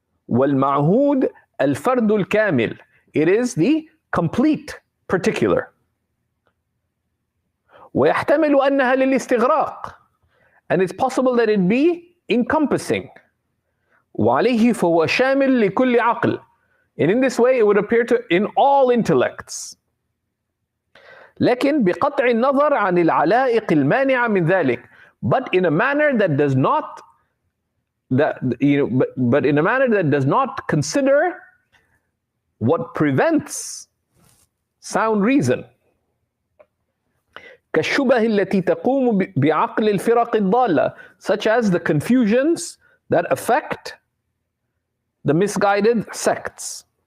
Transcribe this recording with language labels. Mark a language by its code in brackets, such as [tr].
[ar] وَالْمَعْهُودِ الْفَرْدُ الْكَامِلِ. [en] It is the complete particular. [ar] وَيَحْتَمِلُ أَنَّهَا لِلْإِسْتِغْرَاقِ. [en] And it's possible that it be encompassing. [ar] وَعَلَيْهِ فَهُوَ شَامِلٌ لِكُلِّ عَقْلٍ. [en] And in this way, it would appear to in all intellects. [ar] لكن بقطع النظر عن العلائق المانعة من ذلك. [en] But in a manner that does not but in a manner that does not consider what prevents sound reason. [ar] كالشبه التي تقوم بعقل الفرق الضالة, [en] such as the confusions that affect the misguided sects.